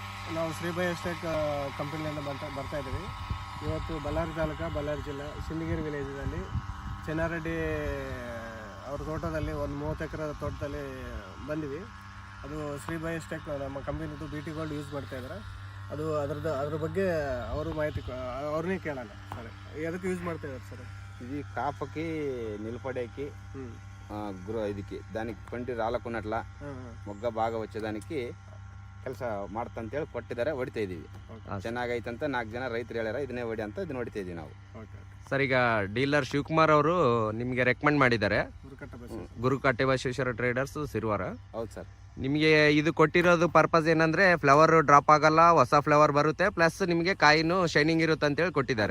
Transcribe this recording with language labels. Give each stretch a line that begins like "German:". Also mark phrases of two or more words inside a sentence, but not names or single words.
Kannada: ನಾವು ಶ್ರೀಬೈ ಎಸ್ಟೇಟ್ ಕಂಪನಿಯಿಂದ ಬರ್ತಾ ಇದ್ದೀವಿ. ಇವತ್ತು ಬಳ್ಳಾರಿ ತಾಲೂಕು, ಬಳ್ಳಾರಿ ಜಿಲ್ಲೆ, ಸಿಂದಗಿರಿ ವಿಲೇಜಲ್ಲಿ ಚೆನ್ನಾರೆಡ್ಡಿ ಅವ್ರ ತೋಟದಲ್ಲಿ ಒಂದು 30 ಎಕರೆ ತೋಟದಲ್ಲಿ ಬಂದಿವಿ. ಅದು ಶ್ರೀಬೈ ಎಸ್ಟೇಟ್ ನಮ್ಮ ಕಂಪನಿದು BT ಗೋಲ್ಡ್ ಯೂಸ್ ಮಾಡ್ತಾಯಿದ್ದಾರೆ. ಅದು ಅದ್ರ ಬಗ್ಗೆ ಅವರು ಮಾಹಿತಿ ಅವ್ರನ್ನೇ ಕೇಳೋಣ ಸರ್. ಎದಕ್ಕೆ ಯೂಸ್ ಮಾಡ್ತಾಯಿದ್ದಾರೆ ಸರ್?
Telugu: ఇది కాపకి నిలబడేకి
Kannada: ಇದಕ್ಕೆ
Telugu: దానికి పండి రాలకున్నట్ల మొగ్గ బాగా వచ్చేదానికి
Kannada: ಕೆಲಸ ಮಾಡ್ತಂತೇಳಿ ಕೊಟ್ಟಿದ್ದಾರೆ. ಹೊಡಿತಾ ಇದ್ದೀವಿ. ಚೆನ್ನಾಗೈತಂತ 4 ಜನ ರೈತರು ಹೇಳ್ಯಾರ, ಇದನ್ನೇ ಹೊಡಿ ಅಂತ ಇದನ್ನ ಹೊಡಿತಾ ಇದ್ದೀವಿ ನಾವು. ಸರ್, ಈಗ ಡೀಲರ್ ಶಿವಕುಮಾರ್ ಅವರು ನಿಮಗೆ ರೆಕಮೆಂಡ್ ಮಾಡಿದ್ದಾರೆ, ಗುರುಕಟ್ಟೆ ಬಸವೇಶ್ವರ ಟ್ರೇಡರ್ಸ್ ಸಿರುವಾರ. ಹೌದು ಸರ್. ನಿಮಗೆ ಇದು ಕೊಟ್ಟಿರೋದು ಪರ್ಪಸ್ ಏನಂದ್ರೆ ಫ್ಲವರ್ ಡ್ರಾಪ್ ಆಗಲ್ಲ, ಹೊಸ ಫ್ಲವರ್ ಬರುತ್ತೆ, ಪ್ಲಸ್ ನಿಮಗೆ ಕಾಯಿನು ಶೈನಿಂಗ್ ಇರುತ್ತೆ ಅಂತ ಹೇಳಿ ಕೊಟ್ಟಿದ್ದಾರೆ.